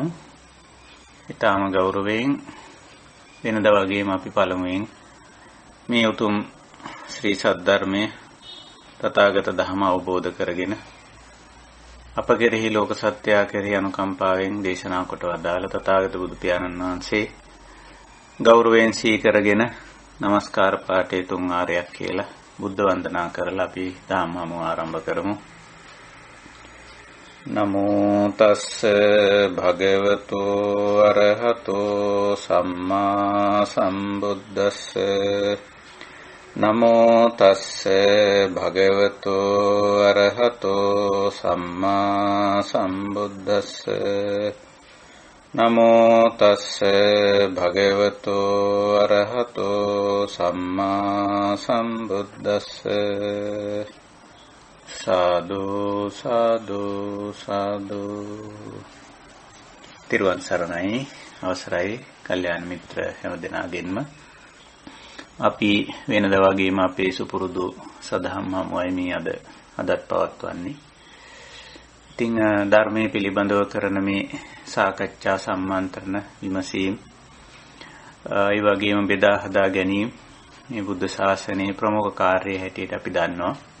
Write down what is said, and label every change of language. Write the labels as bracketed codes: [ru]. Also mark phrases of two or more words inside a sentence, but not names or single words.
[si] ඊටාම ගෞරවයෙන් වෙනදා වගේම අපි පළමුවෙන් මේ උතුම් ශ්‍රී සද්ධර්මයේ තථාගත ධර්ම අවබෝධ කරගෙන අප කෙරෙහි ලෝක සත්‍යය කෙරෙහි අනුකම්පාවෙන් දේශනා කොට වදාළ තථාගත බුදු පියාණන් වහන්සේ ගෞරවයෙන් සීකරගෙන নমස්කාර පාඨය 3 ආරයක් කියලා බුද්ධ වන්දනා කරලා අපි ධම්ම හමුව ආරම්භ කරමු. [pi] නමෝ තස්ස භගවතු අරහතෝ සම්මා සම්බුද්දස්ස නමෝ තස්ස භගවතු අරහතෝ සම්මා සම්බුද්දස්ස නමෝ තස්ස භගවතු අරහතෝ සම්මා සම්බුද්දස්ස සාදු සාදු සාදු. [si] තිරුවන් සරණයි. අවසරයි කල්යාණ මිත්‍ර හැමදෙනාගෙන්ම අපි වෙනදා වගේම අපේ සුපුරුදු සදහම් හමුවයි මේ අදත් පවත්වන්නේ. ඉතින් ධර්මයේ පිළිබඳව කරන මේ සාකච්ඡා සම්මන්ත්‍රණ විමසීම් ඒ වගේම බෙදා හදා ගැනීම මේ බුද්ධ ශාසනයේ ප්‍රමුඛ කාර්යය හැටියට අපි දන්නවා.